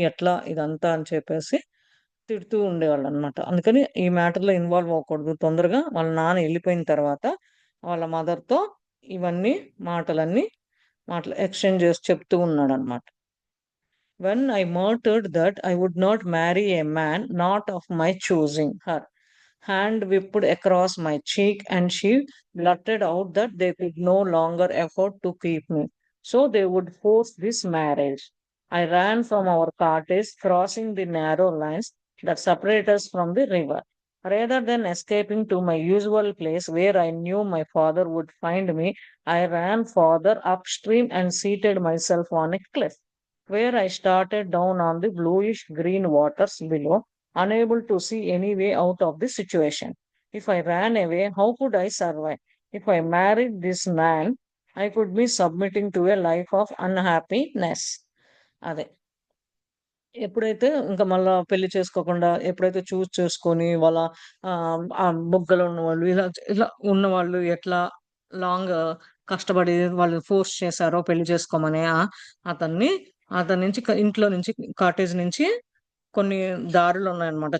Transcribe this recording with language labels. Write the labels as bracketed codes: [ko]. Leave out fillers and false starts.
[te] ఎట్లా ఇదంతా అని చెప్పేసి తిడుతూ ఉండేవాళ్ళనమాట. అందుకని ఈ మ్యాటర్‌లో ఇన్వాల్వ్ అవ్వకూడదు. తొందరగా వాళ్ళ నాన్న ఎళ్ళిపోయిన తర్వాత వాళ్ళ మదర్‌తో ఇవన్నీ మాటలన్నీ ఎక్స్‌చేంజ్ చేసి చెప్తూ ఉన్నాడనమాట. [en] When I muttered that I would not marry a man not of my choosing, her hand whipped across my cheek and she blurted out that they could no longer afford to keep me. So they would force this marriage. I ran from our cottage, crossing the narrow lines that separate us from the river. Rather than escaping to my usual place where I knew my father would find me, I ran farther upstream and seated myself on a cliff where I started down on the bluish green waters below, unable to see any way out of the situation. If I ran away, how could I survive? If I married this man, I could be submitting to a life of unhappiness. [te] అదే. ఎప్పుడైతే ఇంక మళ్ళా పెళ్లి చేసుకోకుండా ఎప్పుడైతే చేసుకొని వాళ్ళ బుగ్గలు ఉన్నవాళ్ళు ఇలా ఉన్నవాళ్ళు ఎట్లా లాంగ్ కష్టపడి వాళ్ళు ఫోర్స్ చేశారో పెళ్లి చేసుకోమని అతన్ని అతని నుంచి ఇంట్లో నుంచి కాటేజ్ నుంచి కొన్ని దారులున్నాయన్నమాట.